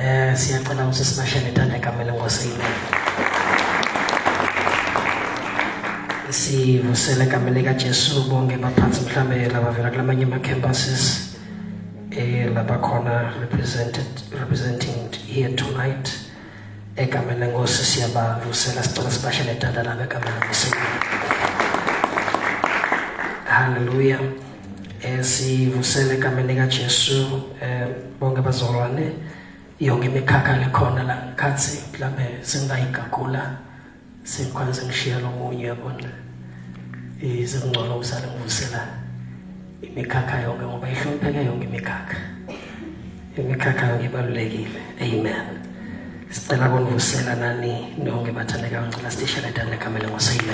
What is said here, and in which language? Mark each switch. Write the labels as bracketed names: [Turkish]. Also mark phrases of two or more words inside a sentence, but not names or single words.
[Swati] siyacela usisibashele ithanda egameni lenkosi. Sivusele egameni likaJesu bonke baphansi mhlambe labavela kulamanye ama-campuses labakhona [English] representing here tonight. [Swati] Egameni lenkosi siyabavusela, sicela sibashele ithanda labo egameni lenkosi. Hallelujah. Sivusele egameni likaJesu bonke bazalwane, yonke imikhakha lekhona la khatsi mhlambe singayigagula sikwanze ngishiya lomunye yabona. Izingcono usale ngivusela imikhakha yonke ngoba ihlonipheke yonke imikhakha. Imikhakha yonke ibalulekile. Amen. Sicela bonivusela nani nonke bathandekayo, ngicela sitishele ithanda egameni lenkosi.